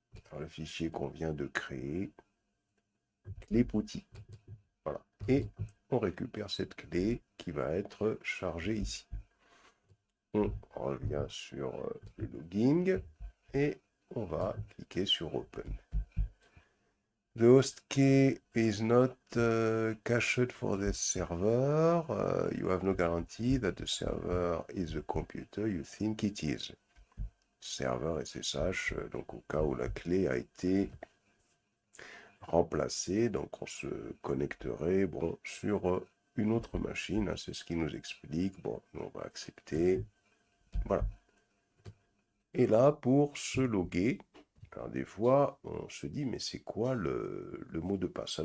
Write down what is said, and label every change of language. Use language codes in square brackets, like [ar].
[fr] Alors, le fichier qu'on vient de créer, clé PuTTY. Voilà. Et on récupère cette clé qui va être chargée ici. On revient sur le logging. et on va cliquer sur Open. [en] The host key is not cached for the server. You have no guarantee that the server is the computer you think it is. [fr] Serveur SSH, donc au cas où la clé a été remplacée, donc on se connecterait sur une autre machine, hein, c'est ce qui nous explique. Bon, nous on va accepter. Voilà. Et là, pour se loguer, alors des fois, on se dit, mais c'est quoi le mot de passe?